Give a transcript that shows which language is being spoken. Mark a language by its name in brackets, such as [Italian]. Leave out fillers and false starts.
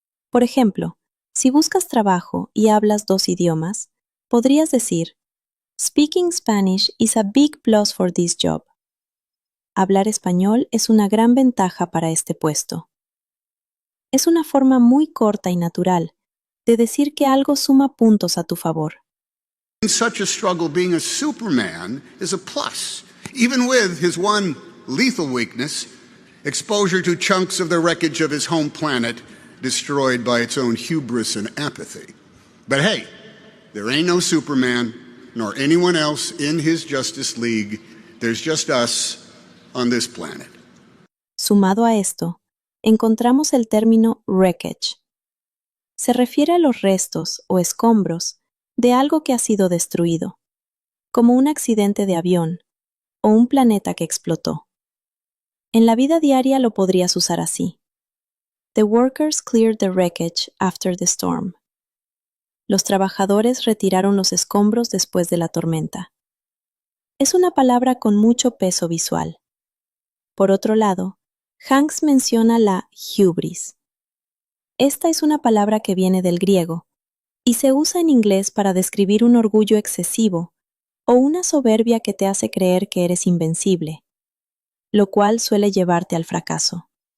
[Spanish] Por ejemplo, si buscas trabajo y hablas 2 idiomas, podrías decir, [English] Speaking Spanish is a big plus for this job. [Spanish] Hablar español es una gran ventaja para este puesto. Es una forma muy corta y natural de decir que algo suma puntos a tu favor. [English] In such a struggle, being a Superman is a plus, even with his one lethal weakness, exposure to chunks of the wreckage of his home planet destroyed by its own hubris and apathy. But hey, there ain't no Superman, nor anyone else in his Justice League. There's just us on this planet. [Spanish] Sumado a esto, encontramos el término wreckage. Se refiere a los restos o escombros de algo que ha sido destruido, como un accidente de avión o un planeta que explotó. En la vida diaria lo podrías usar así. [English] The workers cleared the wreckage after the storm. [Spanish] Los trabajadores retiraron los escombros después de la tormenta. Es una palabra con mucho peso visual. Por otro lado, Hanks menciona la hubris. Esta es una palabra que viene del griego y se usa en inglés para describir un orgullo excesivo o una soberbia que te hace creer que eres invencible, lo cual suele llevarte al fracaso.